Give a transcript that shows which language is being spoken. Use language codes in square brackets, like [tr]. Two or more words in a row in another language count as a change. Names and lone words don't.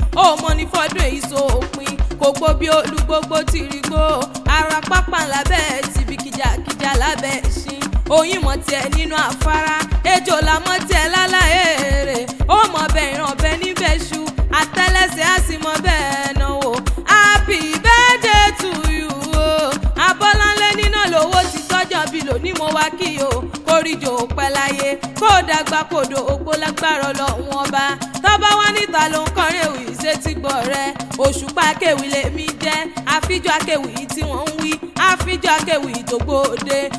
[yo] Ó mọ ní fọ́dún èyí sópin. Kò gbó bí olúgbógbó ti rí gbó. Ara pápá lábẹ́ ti bí kìjàkìjà lábẹ́ ṣin. Oyin mọ̀ tiẹ̀ nínú afárá, ejò la mọ̀ tiẹ̀ lálá èrè. Ó mọ bẹ́ẹ̀ ìran bẹ́ẹ̀ níbẹ̀ ṣu, àtẹ́lẹsẹ̀ á sì mọ bẹ́ẹ̀ náwó. [en] Happy birthday to you o. [yo] Abọ́láńlé níná lówó ti sọ́jọ́ bí lónìí mo wá kí o. Kórìjò pẹ́ láyé, kó dàgbà kó do ògbó lágbára Ọlọ́run Ọba. Tó bá wá níta ló ń kọrin ewì ṣe ti gbọ́ rẹ. Òṣùpá Akéwì lèmi jẹ́, àfijọ́ Akéwì tí wọ́n ń wí, àfijọ́ Akéwì tó gbòde.